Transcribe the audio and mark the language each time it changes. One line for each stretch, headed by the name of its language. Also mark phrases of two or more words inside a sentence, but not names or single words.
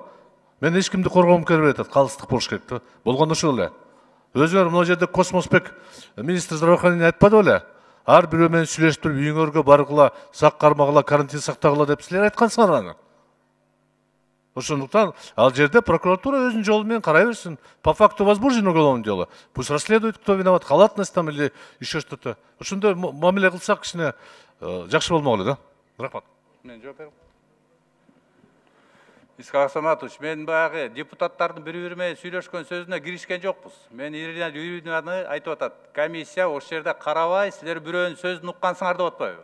Kyrgyz: Мен эч кимди коргоом келбей атат, калыстык болуш керек да. Болгондо ошол эле. Өзүңөр мына жерде Космосбек
Russian: министр здравоохранения
Kyrgyz: айтпады беле? Ар бирөө менен сүйлөшүп туруп, үйүңөргө баргыла, сак кармагыла, карантин сактагыла деп силер айткансыңар аны. Ошондуктан ал жерде прокуратура өзүнүн жолу менен карай берсин.
Russian: По факту возбуждено уголовное дело. Пусть расследует, кто виноват, халатность там или еще что-то.
Kyrgyz: Ошондой мамиле кылсак кичине жакшы болмок эле да. Рахмат. Мен жооп берем. Исхак Саматович, мен баягы депутаттардын бири-бири менен сүйлөшкөн сөзүнө киришкен жокпуз. Мен Ирина Юрьевнаны айтып атат. Комиссия ошол жерде карабай, силер бирөөнүн сөзүн уккансыңар деп атпайбы?